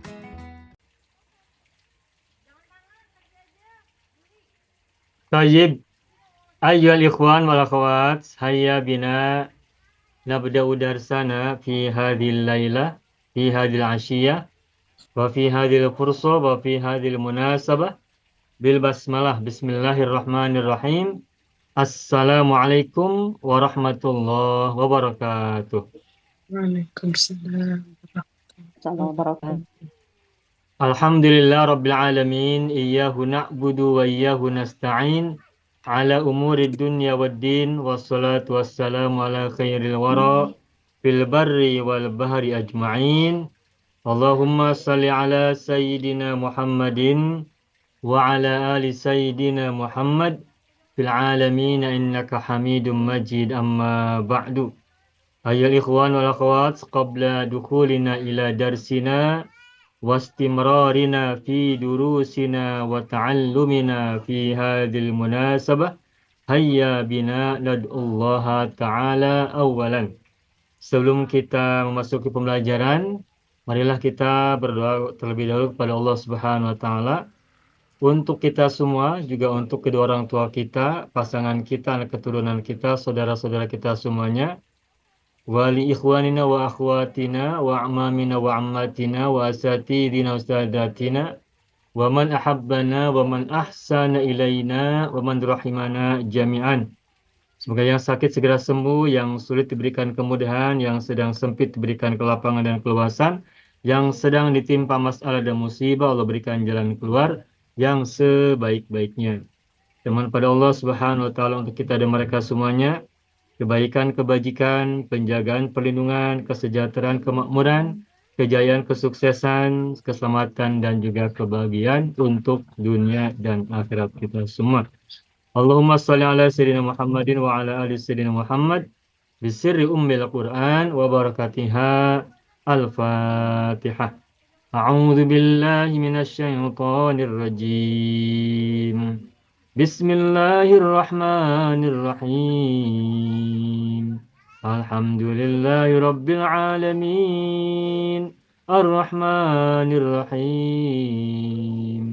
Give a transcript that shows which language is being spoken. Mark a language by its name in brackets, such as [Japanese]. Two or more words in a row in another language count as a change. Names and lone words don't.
[Arabic] طيب، أيها الإخوان والأخوات، هيا بنا نبدأ درسنا في هذه الليلة، في هذه العشية، وفي هذه الفرصة، وفي هذه المناسبة، بالبسملة. بسم الله الرحمن الرحيم. السلام عليكم ورحمة الله وبركاته. وعليكم السلام ورحمة الله وبركاته. الحمد لله رب العالمين. إياه نعبد وإياه نستعين على أمور الدنيا والدين. والصلاة والسلام على خير الورى في البر والبحر أجمعين. اللهم صل على سيدنا محمد وعلى آل سيدنا محمد في العالمين إنك حميد مجيد. أما بعد. أيها الإخوان والأخوات، قبل دخولنا إلى درسنا واستمرارنا في دروسنا وتعلمنا في هذه المناسبة، هيا بنا ندعو الله تعالى أولا. [Indonesian] Sebelum kita memasuki pembelajaran, marilah kita berdoa terlebih dahulu kepada Allah [Arabic] سبحانه وتعالى [Indonesian] untuk kita semua, juga untuk kedua orang tua kita, pasangan kita, anak keturunan kita, saudara-saudara kita semuanya, [Arabic] ولإخواننا وأخواتنا وأعمامنا وعماتنا وأساتذتنا وأستاذاتنا ومن أحبنا ومن أحسن إلينا ومن رحمنا جميعا. [Indonesian] Semoga yang sakit segera sembuh, yang sulit diberikan kemudahan, yang sedang sempit diberikan kelapangan dan keluasan, yang sedang ditimpa masalah dan musibah Allah berikan jalan keluar yang sebaik-baiknya. Teman pada Allah [Arabic] سبحانه وتعالى [Indonesian] untuk kita dan mereka semuanya, kebaikan, kebajikan, penjagaan, perlindungan, kesejahteraan, kemakmuran, kejayaan, kesuksesan, keselamatan, dan juga kebahagiaan untuk dunia dan akhirat kita semua. [Arabic] اللهم صل على سيدنا محمد وعلى آل سيدنا محمد بسر أم القرآن وبركاتها. Al-Fatihah. أعوذ بالله من الشيطان الرجيم. بسم الله الرحمن الرحيم. الحمد لله رب العالمين. الرحمن الرحيم.